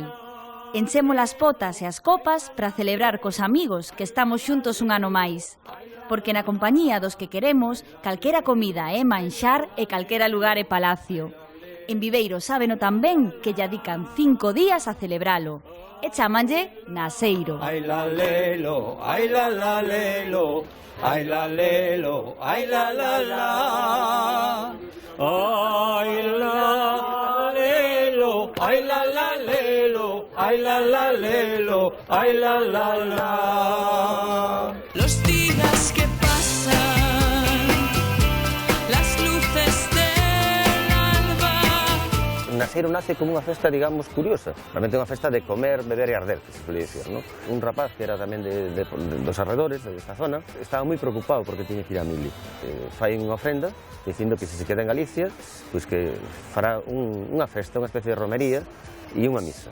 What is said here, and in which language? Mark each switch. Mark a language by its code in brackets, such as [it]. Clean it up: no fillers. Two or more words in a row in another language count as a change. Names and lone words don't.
[gl] Enchemos as potas e as copas para celebrar cos amigos que estamos xuntos un ano máis. Porque na compañía dos que queremos, calquera comida é manxar e calquera lugar é palacio. En Viveiro sábeno tan ben que lle dedican 5 días a celebralo. E chamanlle Naseiro. Ai la lelo, ai la la lelo, ai la lelo, ai la la la. Ai la lelo, ai la la lelo, ai la la lelo, ai la la la. [es] Los días que pasan, las luces del alba. [gl] Naseiro nace como unha festa, digamos, curiosa. Realmente é unha festa de comer, beber e arder, que se suele dicir, ¿no? Un rapaz que era tamén dos arredores, desta zona, estaba moi preocupado porque tiña que ir a Mili. Fai unha ofrenda dicindo que se queda en Galicia, pois que fará unha festa, unha especie de romería e unha misa.